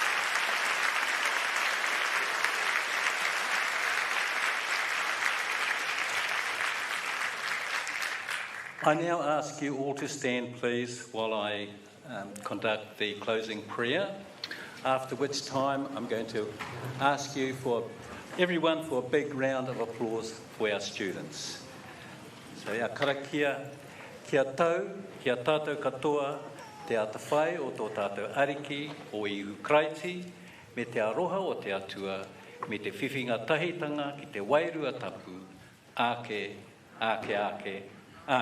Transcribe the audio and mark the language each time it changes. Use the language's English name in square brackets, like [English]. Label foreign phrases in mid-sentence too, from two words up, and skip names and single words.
[English] I now ask you all to stand, please, while I conduct the closing prayer. after which time I'm going to ask you everyone for a big round of applause for our students. So our [Māori] karakia, kia tau, kia tātou katoa, te atawhai o tō tātou ariki o ihu kraiti, me te aroha o te atua, me te whiwhinga tahitanga ki te wairua tapu, ake, āmine.